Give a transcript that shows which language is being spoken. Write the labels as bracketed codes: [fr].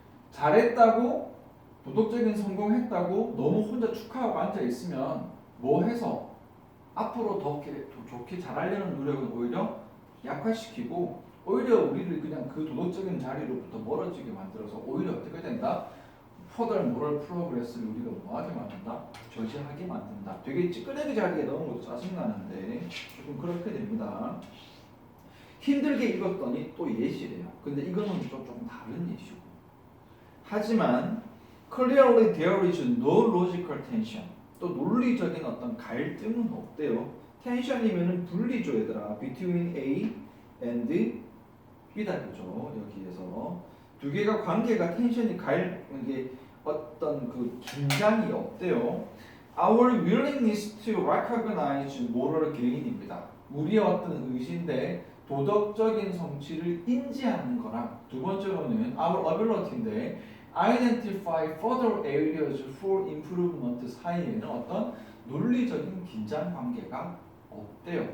[ko] 잘했다고 도덕적인 성공했다고 너무 혼자 축하하고 앉아 있으면 뭐 해서 앞으로 더 좋게 잘하려는 노력은 오히려 약화시키고 오히려 우리를 그냥 그 도덕적인 자리로부터 멀어지게 만들어서 오히려 어떻게 된다? [en] further moral progress [ko] 를 우리가 뭐하게 만든다? 저지하게 만든다. 되게 찌끄레기 자리에 넣은 것도 짜증나는데 조금 그렇게 됩니다. 힘들게 읽었더니 또 예시래요. 근데 이거는 조금 다른 예시고. 하지만 [en] clearly there is no logical tension. [ko] 또 논리적인 어떤 갈등은 없대요. 텐션이면은 분리죠, 얘들아. [en] between A and B다, [ko] 그죠? 여기에서 두 개가 관계가 텐션이 이게 어떤 그 긴장이 없대요. [en] Our willingness to recognize moral gain입니다. [ko] 우리의 어떤 의지인데 도덕적인 성취를 인지하는 거랑 두 번째로는 [en] our ability [ko] 인데 [en] identify further areas for improvement [ko] 사이에는 어떤 논리적인 긴장 관계가 없대요.